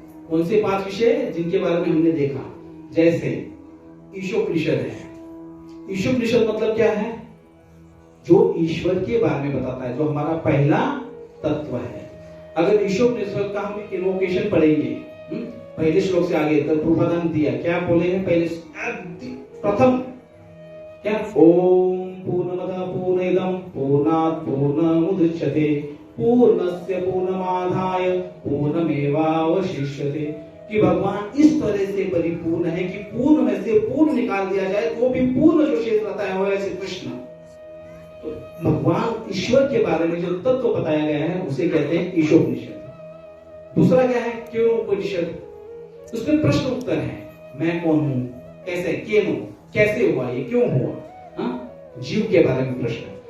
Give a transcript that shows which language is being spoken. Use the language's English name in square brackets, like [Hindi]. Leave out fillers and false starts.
[Hindi] कौन से 5 विषय? जिनके बारे में हमने देखा, जैसे ईशोपनिषद है। ईशोपनिषद मतलब क्या है? जो ईश्वर के बारे में बताता है, जो हमारा पहला तत्व है। अगर ईशोपनिषद का हम इनवोकेशन पढ़ेंगे, पहले श्लोक से आगे तक प्रभुपाद दिया, क्या बोले हैं? पहले प्रथम क्या? [Sanskrit] ओम पूर्णमदः पूर्णमिदं पूर्णात् पूर्णमुदच्यते पूर्णस्य पूर्णमादाय पूर्णमेवावशिष्यते। [Hindi] कि भगवान इस तरह से परिपूर्ण है कि पूर्ण में से पूर्ण निकाल दिया जाए तो भी पूर्ण जो शेष रहता है वो है श्री कृष्ण। तो भगवान ईश्वर के बारे में जो तत्व बताया गया है उसे कहते हैं ईशोपनिषद। दूसरा क्या है? केनोपनिषद। उसमें प्रश्न उत्तर है, मैं कौन हूं, कैसे, केनो, कैसे हुआ, ये क्यों हुआ, जीव के बारे में प्रश्न।